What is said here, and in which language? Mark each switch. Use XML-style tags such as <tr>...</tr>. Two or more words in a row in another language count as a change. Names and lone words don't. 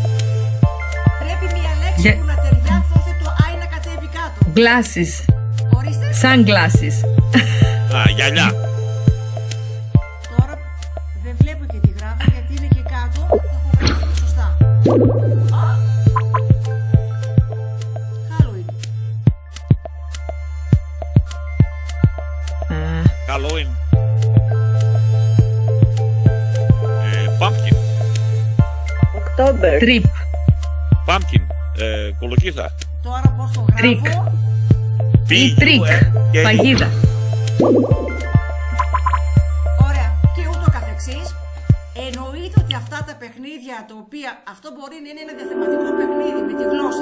<el>Πρέπει μια λέξη που να ταιριάξει ώστε το άι να κατέβει κάτω. Glasses. Ορίστε. Sunglasses. Γυαλιά. Τώρα δεν βλέπω και τι γράφω γιατί είναι και κάτω. Το έχω γράψει σωστά. Halloween.</el> <en>Halloween. Pumpkin.</en> <el>October. Trip. Pumpkin. Κολοκύθα. Τώρα πώς το Τρίκ. γράφω. Ή τρίκ. Παγίδα. Ωραία. Και ούτω καθεξής. Εννοείται ότι αυτά τα παιχνίδια, τα οποία αυτό μπορεί να είναι ένα διαθεματικό παιχνίδι με τη γλώσσα.</el>